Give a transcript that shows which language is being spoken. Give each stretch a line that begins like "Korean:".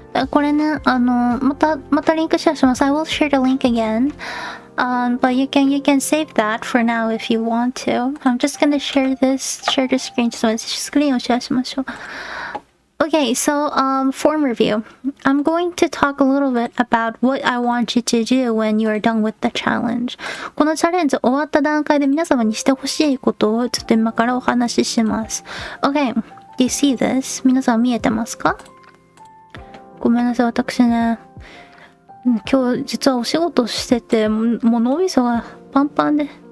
Japanese: これね、またリンクシェアします。
English: I will share the link again. But you can save that for now if you want to. I'm just gonna share the screen.
Japanese: ちょっと待って、スクリーンをシェアしましょう。
English: Okay, so form review. I'm going to talk a little bit about what I want you to do when you are done with the challenge.
Japanese: このチャレンジ終わった段階で皆様にしてほしいことをちょっと今からお話しします。
English: Okay, do you see this?
Japanese: 皆さん見えてますか？ごめんなさい、私ね、今日実はお仕事してて、もう脳みそがパンパンで。